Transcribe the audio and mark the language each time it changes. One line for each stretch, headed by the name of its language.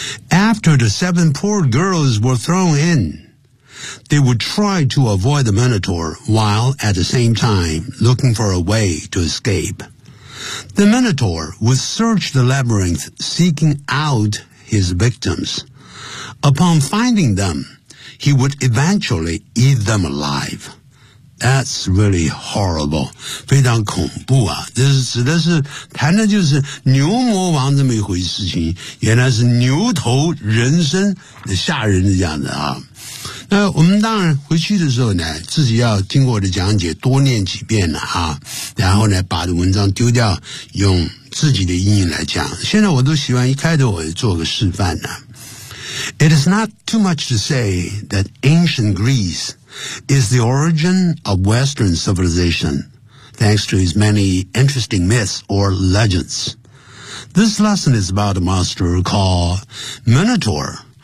English: After the 7 poor girls were thrown in, they would try to avoid the Minotaur while at the same time looking for a way to escape. The Minotaur would search the labyrinth seeking out his victims. Upon finding them, he would eventually eat them alive. That's really horrible,
Chinese: 非常恐怖啊！这是指的是谈的就是牛魔王这么一回事情，原来是牛头人身，吓人的这样子啊。那我们当然回去的时候呢，自己要经过我的讲解多念几遍了啊，然后呢把文章丢掉，用自己的英语来讲。现在我都喜欢一开头我就做个示范呢。
English: It is not too much to say that ancient Greece. Is the origin of Western civilization, thanks to his many interesting myths or legends. This lesson is about a monster called Minotaur.